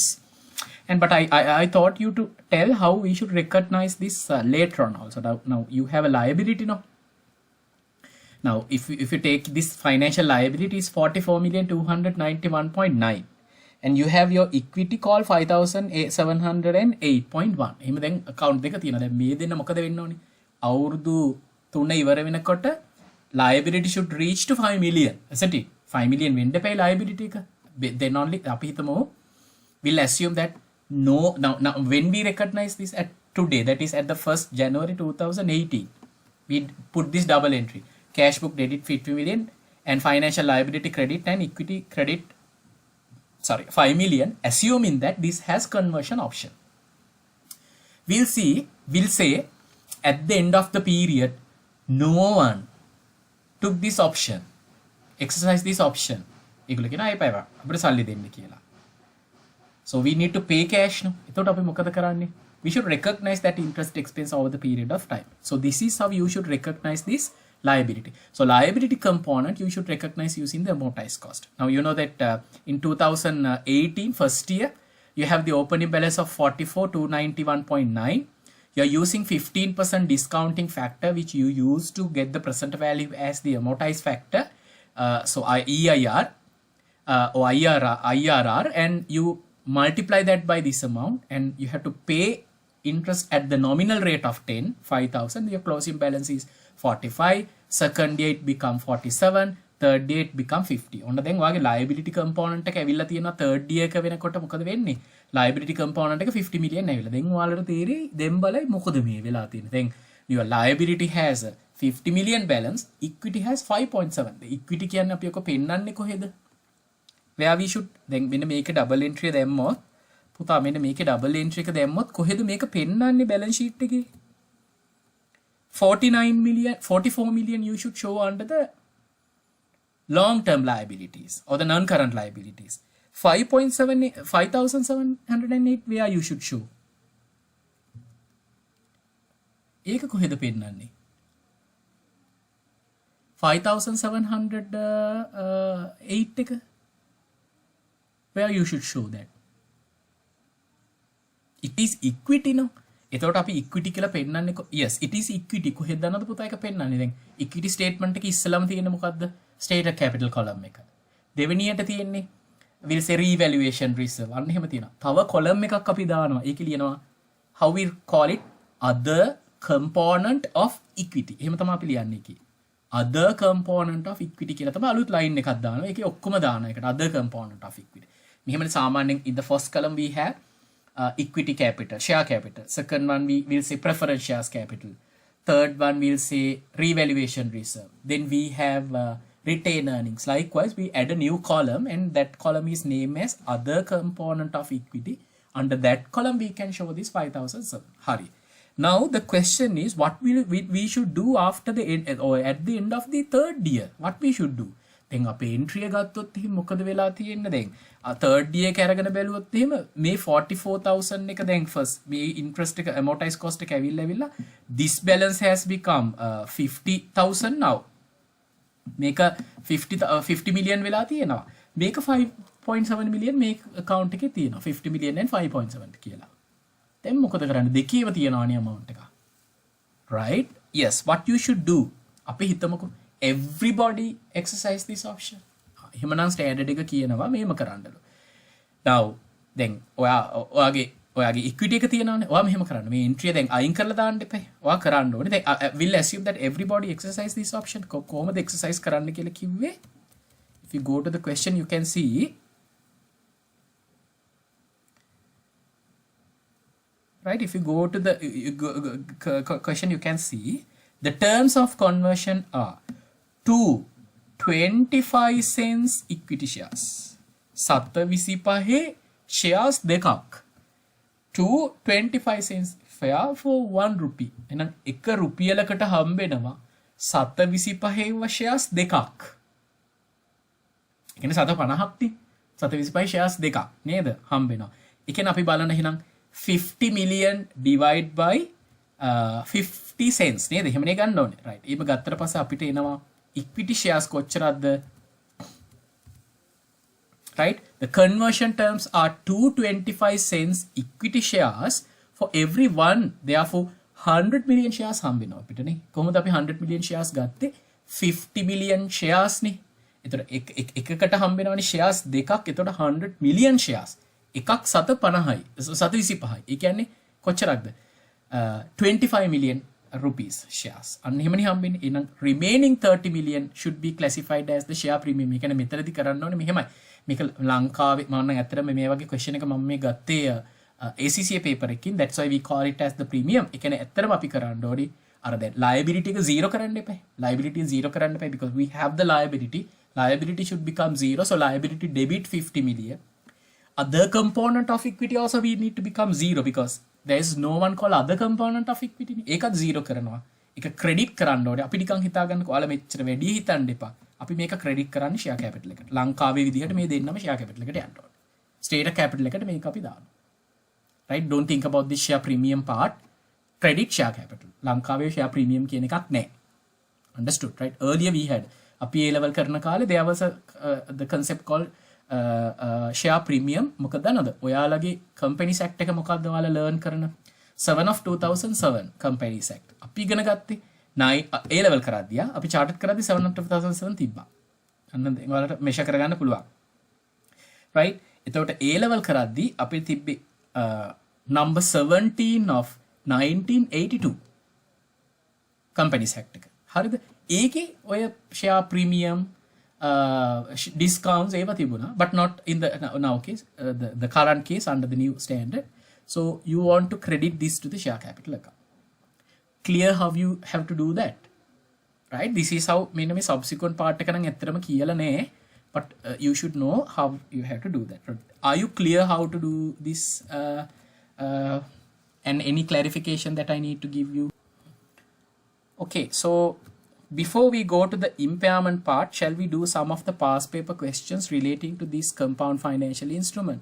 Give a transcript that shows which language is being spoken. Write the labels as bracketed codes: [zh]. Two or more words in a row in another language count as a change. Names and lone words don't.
[en] And but I thought you to tell how we should recognize this later on also. Now you have a liability now. Now if you take this financial liability is 44,291,900, and you have your equity call 5,708.1. [si] එහෙම දැන් account දෙක තියෙනවා. දැන් මේ දෙන්න මොකද වෙන්න ඕනේ? අවුරුදු 3 ඉවර වෙනකොට [en] liability should reach to 5 million. isn't it? [si] 5 million වෙන්න එපා liability එක. [en] Then only [si] අපි හිතමු [en] we'll assume that no now when we recognize this at today, that is at the 1st January 2018, we put this double entry: cash book debit 50 million and financial liability credit and equity credit 5 million, assuming that this has conversion option. We'll say at the end of the period no one took this option, exercise this option. [si] ඒගොල්ලෝ කියන අය පයවා අපිට සල්ලි දෙන්න කියලා. [en] So we need to pay cash no. [si] එතකොට අපි මොකද කරන්නේ? [en] We should recognize that interest expense over the period of time. So this is how you should recognize this liability. So liability component you should recognize using the amortized cost. Now you know that in 2018 first year you have the opening balance of 44,291.9. You are using 15% discounting factor which you use to get the present value as the amortized factor. So EIR or IRR, and you multiply that by this amount, and you have to pay interest at the nominal rate of 5,000. Your closing balance is 45. Second year it become 47. Third year it become 50. [si] ඔන්න දැන් ඔයාගේ [en] liability component [si] එක ඇවිල්ලා තියෙනවා [en] third year [si] එක වෙනකොට මොකද වෙන්නේ? [en] liability component [si] එක 50 million ඇවිල්ලා. දැන් ඔයාලට තේරෙයි දැන් බලයි මොකද මේ වෙලා තියෙන්නේ. [en] දැන් your liability has a 50 million balance, equity has 5.7. The equity [si] කියන්නේ අපි ඔක පෙන්නන්නේ කොහෙද? [en] where we should then [si] මෙන්න මේකේ [en] double entry [si] දැම්මොත් පුතා මෙන්න මේකේ [en] double entry [si] එක දැම්මොත් කොහෙද මේක පෙන්නන්නේ [en] balance sheet [si] එකේ? [en] 44 million you should show under the long term liabilities or the non current liabilities. 5,708 where you should show. [si] ඒක කොහෙද පෙන්නන්නේ? [en] 5,708 එක where you should show that. It is equity no. [si] එතකොට අපි equity කියලා පෙන්නන්නේ [en] yes it is equity. [si] කොහෙද දන්නවද පුතා එක පෙන්නන්නේ? දැන් [en] equity statement [si] එකේ ඉස්සලම තියෙන්නේ මොකද්ද? [en] stated capital column එක. [si] දෙවෙනියට තියෙන්නේ [en] we'll say revaluation reserve. [si] අන්න එහෙම තියෙනවා. තව column එකක් අපි දානවා. ඒක ලියනවා [en] how we call it other component of equity. [si] එහෙම තමයි අපි ලියන්නේ ඒකේ. [en] other component of equity [si] කියලා තමයි අලුත් line එකක් දානවා. ඒකේ ඔක්කොම දානවා. [en] ඒකට other component of equity. [si] මෙහෙමනේ සාමාන්‍යයෙන් [en] in the first column we have equity capital, share capital. Second one we will say preference shares capital. Third one we'll say revaluation reserve. Then we have retained earnings. Likewise, we add a new column, and that column is named as other component of equity. Under that column, we can show this 5,000. [si] Hari. [en] Now the question is, what will we should do after the end or at the end of the third year? What we should do? [si] දැන් අපේ entry එක ගත්තොත් එහෙනම් මොකද වෙලා තියෙන්නේ? දැන් [en] third year [si] එක අරගෙන බැලුවොත් එහෙම මේ 44,000 එක දැන් first මේ interest එක [en] amortized cost [si] එක ඇවිල්ලා [en] this balance has become 50,000 now. [si] මේක 50 million වෙලා තියෙනවා. මේක 5.7 million මේ account එකේ තියෙනවා. 50 million and 5.7 කියලා. දැන් මොකද කරන්නේ? දෙකේම තියෙනවානේ amount එක. [en] Right? Yes, what you should do? [si] අපි හිතමුකෝ [en] everybody exercise this option. [si] එහෙමනම් standard එක කියනවා මේම කරන්නලු. now දැන් ඔයාගේ equity එක තියෙනවානේ. ඔයා මෙහෙම කරන්න. මේ entry දැන් අයින් කරලා දාන්න එපා. ඔයා කරන්න ඕනේ. [en] දැන් will assume that everybody exercise this option. [si] කොහොමද exercise කරන්න කියලා කිව්වේ? [en] if you go to the question you can see right. If you go to the question you can see the terms of conversion are 25 cents equity shares. 7.25 shares දෙකක් 2.25 cents fair for 1 rupee. [si] එහෙනම් 1 රුපියලකට හම්බෙනවා 7.25 shares දෙකක්. ඒ කියන්නේ 7.50ක් නේ. 7.25 shares දෙකක් නේද හම්බෙනවා. ඒ කියන්නේ අපි බලන්න එහෙනම් 50 [en] million divide by 50 cents [si] නේද? එහෙමනේ ගන්න ඕනේ. right. එහෙම ගත්තට පස්සේ අපිට එනවා equity shares කොච්චරක්ද? [en] right, the conversion terms are 2.25 cents equity shares for every one, therefore 100 million shares [si] හම්බෙනවා අපිට නේ. කොහොමද අපි 100 [en] million shares [si] ගත්තේ? 50 million shares නේ. එතකොට එකකට හම්බෙනවනේ shares දෙකක්. එතකොට 100 [en] million shares. [si] එකක් 7.50යි. 7.25යි. ඒ කියන්නේ කොච්චරක්ද? 25 [en] million rupees shares. [si] අන්න එහෙමනේ හම්බෙන්නේ. [en] එහෙනම් remaining 30 million should be classified as the share premium. [si] ඒ කියන්නේ මෙතනදී කරන්න ඕනේ මෙහෙමයි. මේක ලංකාවේ මම නම් ඇත්තටම මේ වගේ question එක මම මේ ගත්තේ ACCA paper එකකින්. [en] That's why we call it as the premium. [si] ඒ කියන්නේ ඇත්තටම අපි කරන්න ඕනේ අර දැන් liability එක 0 කරන්න එපා. [en] liability [si] 0 කරන්න එපා [en] because we have the liability. Liability should become 0. So liability debit 50 million. Other component of equity also we need to become 0 because there is no one called other component of equity. [si] ඒකත් 0 කරනවා. ඒක credit කරන්න ඕනේ. අපි නිකන් හිතාගන්නකෝ ඔයාලා මෙච්චර වැඩි හිතන්න එපා. අපි මේක ක්‍රෙඩිට් කරන්නේ [en] share capital [si] එකට. ලංකාවේ විදිහට මේ දෙන්නම [en] share capital [si] එකට යන්න ඕනේ. [en] state capital [si] එකට මේක අපි දානවා. [en] right, don't think about this share premium part. Credit share capital. [si] ලංකාවේ [en] share premium [si] කියන එකක් නැහැ. [en] Understood, right? Earlier we had [si] අපි A level කරන කාලේ [en] there was the concept called share premium. [si] මොකද දන්නවද? ඔයාලගේ Companies Act එක මොකක්ද ඔයාලා learn කරන 7 of 2007 Companies Act. අපි ඉගෙන ගත්තේ A level කරද්දී අපි chartered කරද්දී 7 of 2007 තිබ්බා. අන්න ඔයාලට measure කරගන්න පුළුවන්. right, එතකොට A level කරද්දී අපි තිබ්බේ number 17 of 1982 Companies Act එක. හරිද? ඒකේ ඔය [en] share premium discounts [si] ඒවා තිබුණා, [en] but not in the now case, the current case under the new standard. So you want to credit this to the share capital account. Clear how you have to do that, right? This is how [si] මෙන්න මේ [en] subsequent part [si] එක නම් ඇත්තටම කියලා නෑ, [en] but you should know how you have to do that. Are you clear how to do this and any clarification that I need to give you? Okay, so before we go to the impairment part, shall we do some of the past paper questions relating to this compound financial instrument?